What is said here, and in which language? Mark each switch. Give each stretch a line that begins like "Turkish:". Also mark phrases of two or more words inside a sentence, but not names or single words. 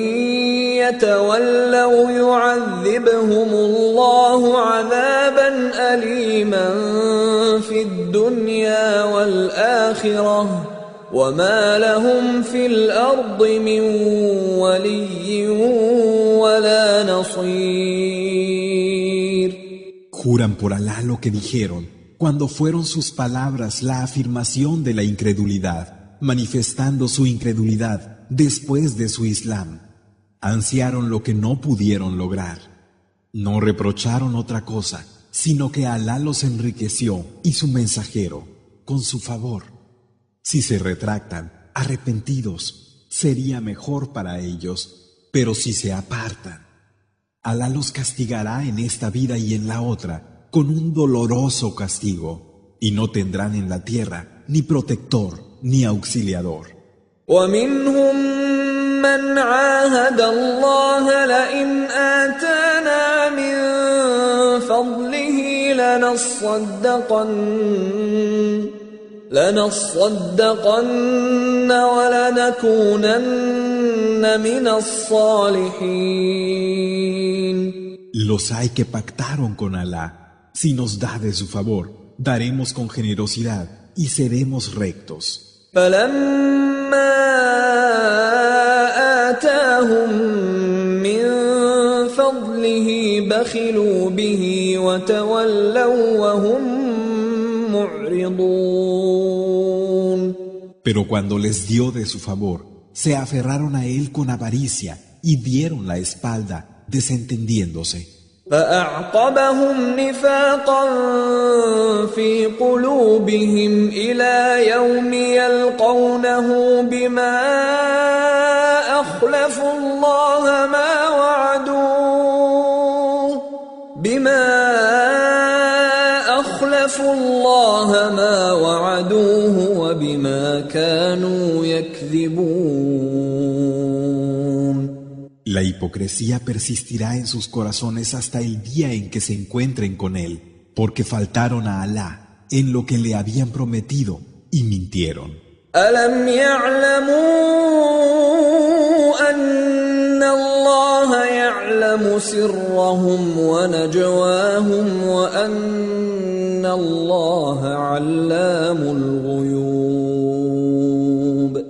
Arabic: يتولوا يعذبهم الله عذابا أليما في الدنيا والآخرة وما لهم في الأرض من ولي ولا نصير.
Spanish: Juran por Alá lo que dijeron cuando fueron sus palabras la afirmación de la incredulidad, manifestando su incredulidad después de su Islam. Ansiaron lo que no pudieron lograr. No reprocharon otra cosa, sino que Alá los enriqueció y su mensajero con su favor. Si se retractan, arrepentidos, sería mejor para ellos, pero si se apartan, Alá los castigará en esta vida y en la otra con un doloroso castigo, y no tendrán en la tierra ni protector ni auxiliador.
Arabic: ومنهم من عاهد الله لئن آتانا من فضله لنصدقن ولنكونن من الصالحين.
Spanish: Los hay que pactaron con Alá. Si nos da de su favor, daremos con generosidad y seremos rectos.
Arabic: فلما آتاهم من فضله بخلوا به وتولوا وهم معرضون.
Spanish: Pero cuando les dio de su favor, se aferraron a él con avaricia y dieron la espalda, desentendiéndose.
Arabic: فأعقبهم نفاقا في قلوبهم إلى يوم يلقونه بما أخلفوا الله ما وعدوه وبما كانوا يكذبون.
Spanish: La hipocresía persistirá en sus corazones hasta el día en que se encuentren con él, porque faltaron a Alá en lo que le habían prometido y mintieron.
Arabic: ألم يعلموا أن الله يعلم سرهم ونجواهم وأن الله علام الغيوب.